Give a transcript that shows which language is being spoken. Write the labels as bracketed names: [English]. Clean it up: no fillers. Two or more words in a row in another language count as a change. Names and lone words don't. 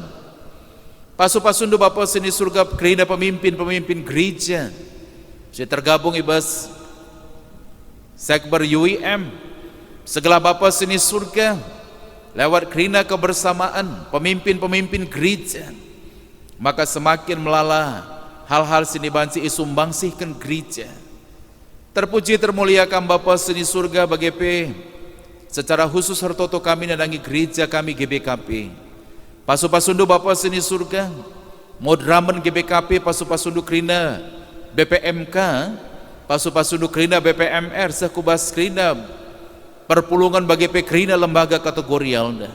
[Batak Karo] Pasu-pasundu Bapa seni surga krina [Indonesian] pemimpin-pemimpin gereja si tergabung [Batak Karo] ibas Sekber UIM segala Bapa seni surga [Indonesian] lewat krina kebersamaan pemimpin-pemimpin gereja, maka semakin [Batak Karo] melala hal-hal sini bansi isumbangsihkan gereja. [Indonesian] Terpuji termuliakan [Batak Karo] Bapa seni surga bagi [Indonesian] secara khusus [Batak Karo] hartoto kami nadangi gereja kami GBKP. Pasu-pasundu Bapa seni surga modramen GBKP pasu-pasundu krina BPMK, pasu-pasundu krina BPMR sekubas krina perpulungan bagi krina lembaga kategorial.